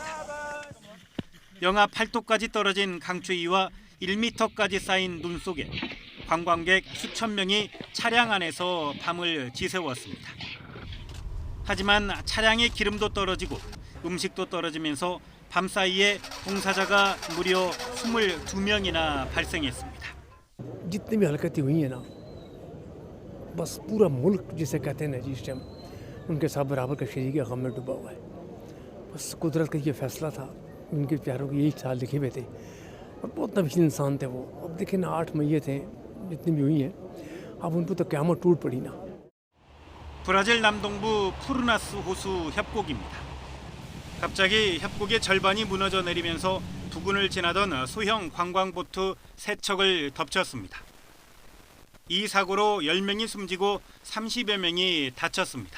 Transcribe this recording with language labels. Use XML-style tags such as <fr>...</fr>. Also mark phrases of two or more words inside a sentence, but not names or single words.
<ko>영하 8도까지 떨어진 강추위와 1m까지 쌓인 눈 속에 관광객 수천 명이 차량 안에서 밤을 지새웠습니다. 하지만 차량의 기름도 떨어지고 음식도 떨어지면서 밤사이에 동사자가 무려 22명이나 발생했습니다.</ko> <ur>جتنی بھی حرکتیں ہوئی ہیں نا بس پورا ملک جسے کہتے ہیں نا جی اس ٹائم ان کے ساتھ برابر کا شریک غم میں ڈوبا ہوا ہے بس قدرت کا یہ فیصلہ تھا ان کے پیاروں کے یہی سال لکھے ہوئے تھے اور بہت نبیل انسان تھے وہ اب دیکھیں نا 8 مئی تھے جتنی بھی ہوئی ہیں اب ان پر تو قیامت ٹوٹ پڑی نا</ur> <ko>브라질 남동부 푸르나스 호수 협곡입니다. 갑자기 협곡의 절반이 무너져 내리면서 부근을 지나던 소형 관광보트 3척을 덮쳤습니다. 이 사고로 10명이 숨지고 30여 명이 다쳤습니다.</ko>